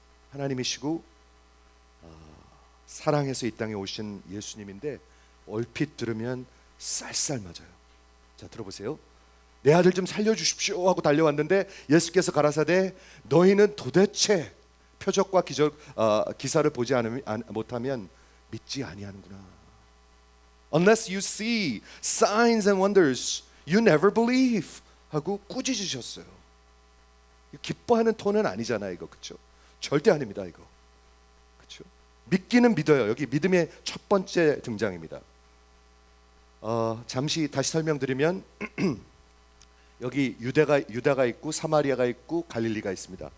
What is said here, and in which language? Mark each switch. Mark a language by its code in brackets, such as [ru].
[ko] 하나님이시고 사랑해서 이 땅에 오신 예수님인데 얼핏 들으면 쌀쌀맞아요. 자, 들어보세요. 내 아들 좀 살려주십시오 하고 달려왔는데 예수께서 가라사대 너희는 도대체 표적과 기사를 보지 못하면 믿지 아니하는구나. [en] Unless you see signs and wonders, you never believe [ko] 하고 꾸짖으셨어요. 기뻐하는 톤은 아니잖아요, 이거. 그렇죠? 절대 아닙니다, 이거. 그렇죠? 믿기는 믿어요. 여기 믿음의 첫 번째 등장입니다. 잠시 다시 설명드리면 여기 유다가 있고 사마리아가 있고 갈릴리가 있습니다.